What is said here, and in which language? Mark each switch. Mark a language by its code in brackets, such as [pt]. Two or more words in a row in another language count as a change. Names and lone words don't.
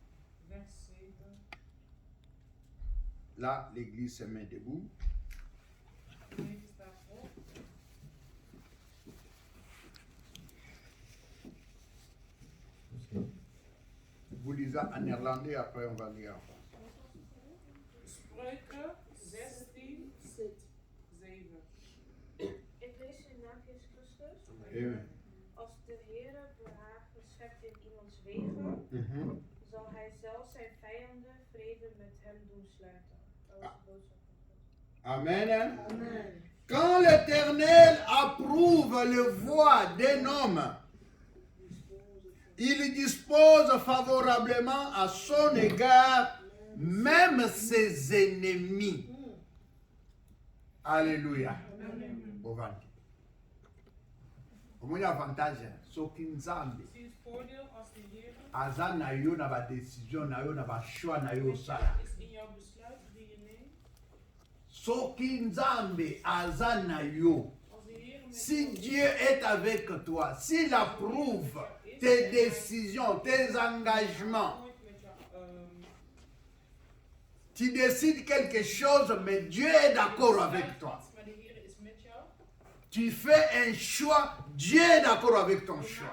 [fr] Là, l'église se met debout. Vous lisez en néerlandais, après on va lire en français. [nl] Ik lees in de naam van Jezus Christus. Amen. Als de Heere behagen schept in iemands wegen, zal hij zelf zijn vijanden vrede met hem doen sluiten. Dat is de boodschap van God. Amen. Amen. [fr] Quand l'Éternel approuve le voie d'un homme, il dispose favorablement à son égard même ses ennemis. Alléluia. [ln] Ovandi. Omoni avantage soki Nzambe aza na yo na ba décision na yo na ba choix na yo osala. Soki Nzambe aza na yo, [fr] si Dieu est avec toi, s'il approuve tes décisions, tes engagements, tu décides quelque chose, mais Dieu est d'accord avec toi. Tu fais un choix, Dieu est d'accord avec ton choix.